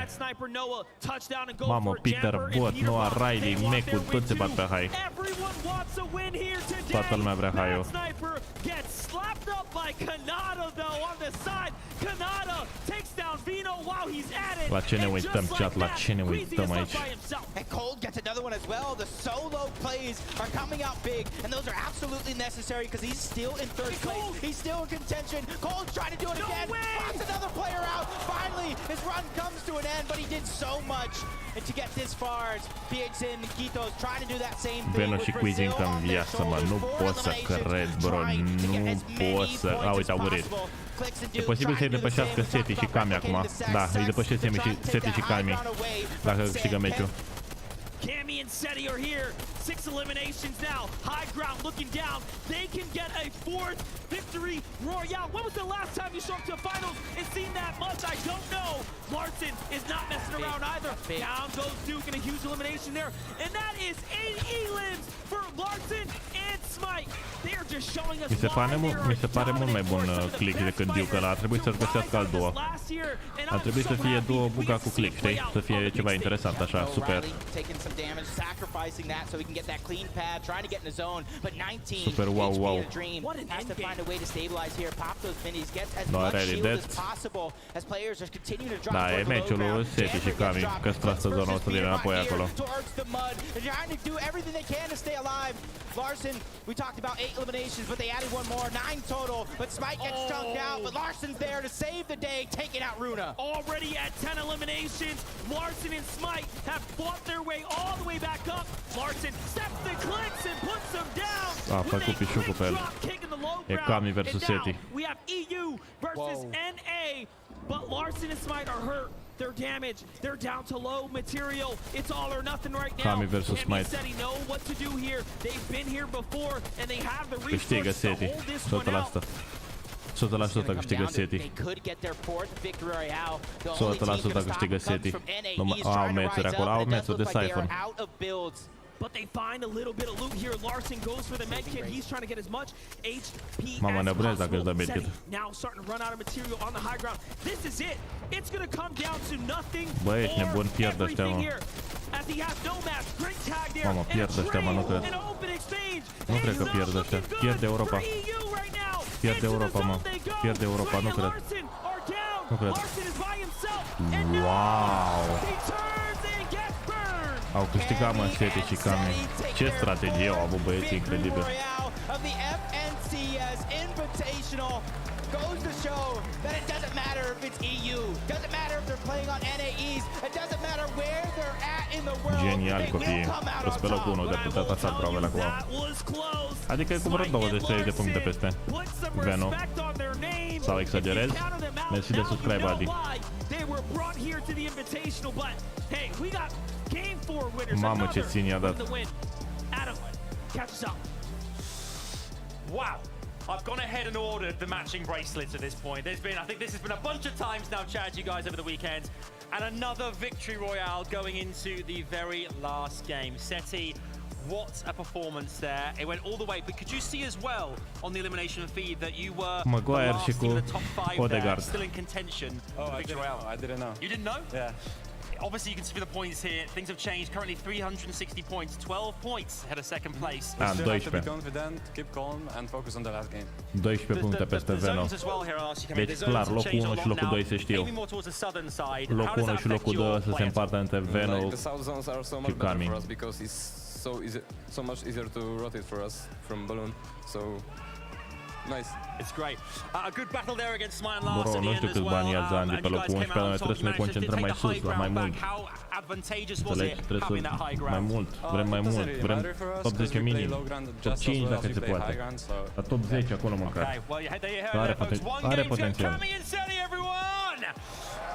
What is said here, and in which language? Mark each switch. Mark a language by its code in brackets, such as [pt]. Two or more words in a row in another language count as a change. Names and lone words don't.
[ro] Mamă, Peter, Bot, Noah, Riley, Mecu, toți se bat pe hai. Toată lumea vrea hai-ul. La ce ne uităm, chat? La ce ne uităm aici? [en] Cold gets another one as well. The solo plays are coming out big, and those are absolutely necessary because he's still in third place. He's still in contention. Cold's trying to do it again. Blocks another player out. Finally, his run comes to an end, but he did so much. And to get this far, Piexin, Kitos trying to do that same thing. [ro] Veno și Queasy încă în viață, mă. Nu pot să cred, bro. Nu pot să... A, uite, au murit. E posibil să-i depășească Seti și Kami acum. Da, îi depășesc Seti și Kami dacă câștigă meciul. [en] Cammy and Seti are here. 6 eliminations now. High ground looking down. They can get a 4th victory royale. When was the last time you showed up to finals and seen that much? I don't know. Larson is not messing around either. Down goes Duke in a huge elimination there. And that is 8 elims for Larson and Smite. They are just showing us [ro] Mi se pare mult mai bun Click decât Duke ăla. Ar trebui să-l găsească al duo. Ar trebui să fie duo Buca cu Click, știi? Să fie ceva interesant așa, super. [en] Damage, sacrificing that so he can get that clean pad, trying to get in his zone, but 19 [ro] super, wow, wow. [en] Dream has to find a way to stabilize here, pop those minis, get as much shield as possible as players are continuing to drop. [ro] Da, e meciul lui Seti și Kami, că strasă zona o să vină înapoi acolo. [en] Trying to do everything they can to stay alive. Larson, we talked about 8 eliminations, but they added one more, 9 total, but Smite gets chunked out, but Larson's there to save the day, taking out Runa. Already at 10 eliminations, Larson and Smite have fought their way all the way back up. Larson steps the clicks and puts them down. [ro] A făcut pișucul pe el. E Kami versus Seti. [en] We have EU versus NA, but Larson and Smite are hurt. They're damaged. They're down to low material. It's all or nothing right now. Kami versus Smite. Cammy know what to do here. They've been here before and they have the [ro] Câștigă [en] resources to [ro] Seti. [en] hold this one out. [ro] 100% câștigă Seti. 100% câștigă Seti. Au mețuri acolo, au mețuri de Siphon. [en] But they find a little bit of loot here. Larson goes for the medkit. He's trying to get as much HP [ro] Mama, nebunesc dacă îți dă [en] as [ro] medkit. [en] possible. Now starting to run out of material on the high ground. This is it. It's going to come down to nothing. [ro] Bă, ești nebun, pierd ăștia, mă. Mamă, pierd ăștia, mă, nu cred. Nu cred că pierd ăștia. Pierde Europa. Pierde Europa, mă. Pierde Europa, nu cred. Nu cred. Wow! Au câștigat, mă, Seti și Kami. Ce strategie au avut băieții, incredibil. [en] Goes to show that it doesn't matter if it's EU, doesn't matter if they're playing on NAEs, it doesn't matter where they're at in the world. [ro] Genial, copiii. Că pe locul 1 de putea pasa provele acum. Adică e cu vreo 23 de puncte peste Veno. Sau exagerez? Mersi de subscribe, Adi. Mamă, ce țin i-a dat. [en] Wow. I've gone ahead and ordered the matching bracelets at this point. I think this has been a bunch of times now, chat, you guys, over the weekend. And another victory royale going into the very last game. Seti, what a performance there. It went all the way, but could you see as well on the elimination feed that you were Maguire the last in the top 5 there, still in contention? I didn't know. You didn't know? Yeah. Obviously, you can see the points here. Things have changed. Currently 360 points, 12 points ahead of second place. We still have to be confident, keep calm, and focus on the last game. [ro] 12 puncte peste Veno. Deci clar, locul 1 și locul 2 se știu. Locul 1 și locul 2 să se împartă între Veno și Kami. [en] Because it's so much easier to rotate for us from balloon. So nice. It's great. A good battle there against Smite and Larson. [ro] Bro, nu știu câți bani ia Zandi pe locul 11, dar noi trebuie să ne concentrăm mai sus, la mai mult. Înțelegi? Trebuie să mai mult, vrem mai mult, vrem top 10 minim, top 5 dacă se poate. La top 10 acolo măcar. Are potențial.